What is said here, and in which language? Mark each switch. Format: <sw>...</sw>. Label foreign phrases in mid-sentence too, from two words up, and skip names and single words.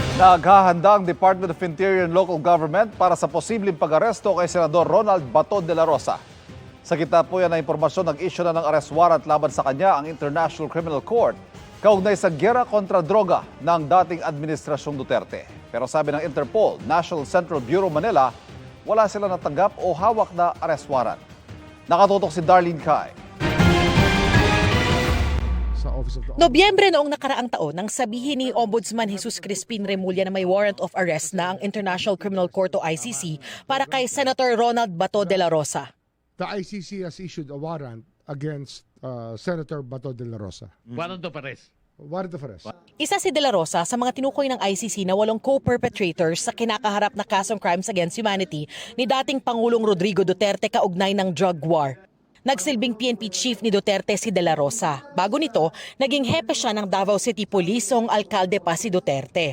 <tl>Naghahanda ang Department of Interior and Local Government para sa posibleng pag-aresto kay Senador Ronald Bato de la Rosa. Sa kita po yan na impormasyon, nag-issue na ng</tl> <en>arrest warrant</en> <tl>laban sa kanya ang International Criminal Court kaugnay sa giyera kontra droga ng dating Administrasyong Duterte. Pero sabi ng Interpol, National Central Bureau Manila, wala sila natanggap o hawak na</tl> <en>arrest warrant.</en> <tl>Nakatutok si Darlene Kai. Nobyembre noong nakaraang taon nang sabihin ni Ombudsman Jesus Crispin Remulla na may</tl> <en>warrant of arrest</en> <tl>na ang International Criminal Court o ICC para kay Senator Ronald Bato de la Rosa.</tl> <en>The ICC has issued a warrant against Senator Bato de la Rosa. Warrant of arrest. Warrant of arrest.</en> <tl>Isa si de la Rosa sa mga tinukoy ng ICC na 8 co-perpetrators sa kinakaharap na kasong</tl> <en>crimes against humanity</en> <tl>ni dating Pangulong Rodrigo Duterte kaugnay ng</tl> <en>drug war.</en> <tl>Nagsilbing PNP chief ni Duterte si de la Rosa. Bago nito, naging hepe siya ng Davao City Police o alkalde pa si Duterte.</tl>